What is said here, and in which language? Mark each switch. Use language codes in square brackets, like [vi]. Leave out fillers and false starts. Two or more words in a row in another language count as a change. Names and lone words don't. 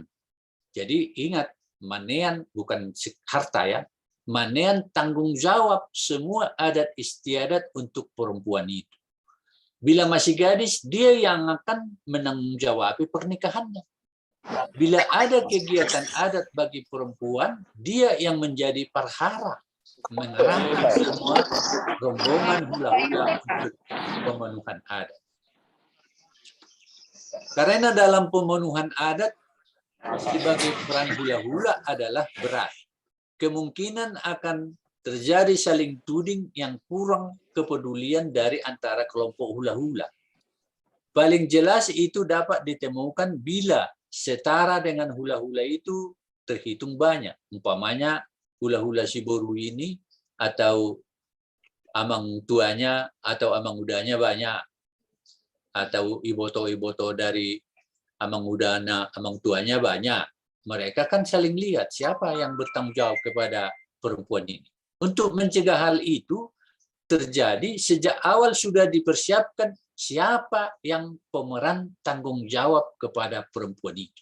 [id] Jadi ingat, manean bukan harta ya, manean tanggung jawab semua adat istiadat untuk perempuan itu. Bila masih gadis, dia yang akan menanggung-jawabi pernikahannya. Bila ada kegiatan adat bagi perempuan, dia yang menjadi perhara, mengerahkan semua rombongan hula-hula untuk pemenuhan adat. Karena dalam pemenuhan adat, sebagai peran hula-hula adalah berat. Kemungkinan akan terjadi saling tuding yang kurang kepedulian dari antara kelompok hula-hula. Paling jelas itu dapat ditemukan bila setara dengan hula-hula itu terhitung banyak. Umpamanya hula-hula Si Buru ini atau amang tuanya atau amang udanya banyak. Atau iboto-iboto dari [bbc] amang udana, [id] amang tuanya banyak. Mereka kan saling lihat siapa yang bertanggung jawab kepada perempuan ini. Untuk mencegah hal itu terjadi, sejak awal sudah dipersiapkan siapa yang pemeran tanggung jawab kepada perempuan itu.